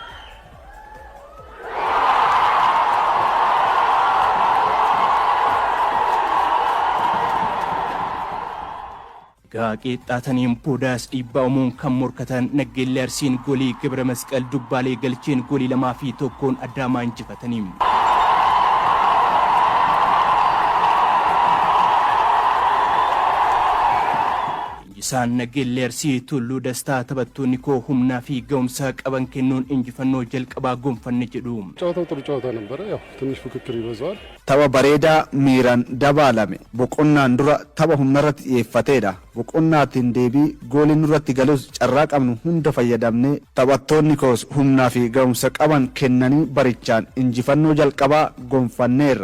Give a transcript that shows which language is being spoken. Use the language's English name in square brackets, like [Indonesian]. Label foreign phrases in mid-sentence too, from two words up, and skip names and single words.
[Oromo] qixxaataniin boodaas dhiibbaa uumuun kan morkatan Naggeellee Arsiin goolii Gibra Masqal Dubbaalee galcheen goolii 2-1 Adaamaa injifatanii. Isaan Naggeellee Arsii Tulluu Dastaa taphattoonni koo humnaa fi ga'umsa qaban kennuun injifannoo jalqabaa gonfanne jedhu. [Amharic] ጨዋታው ጥሩ ጨዋታ ነበረ። ያው ትንሽ ፍክክር ይበዛዋል። [Oromo] Tapha bareedaa miiraan dabaalame boqonnaan dura tapha humnarratti xiyyeeffateedha. Boqonnaatiin deebii gooliin nurratti galus carraa qabnu hunda fayyadamnee taphattoonni koos humnaa fi ga'umsa qaban kennanii barichaan injifannoo jalqabaa gonfanneerra.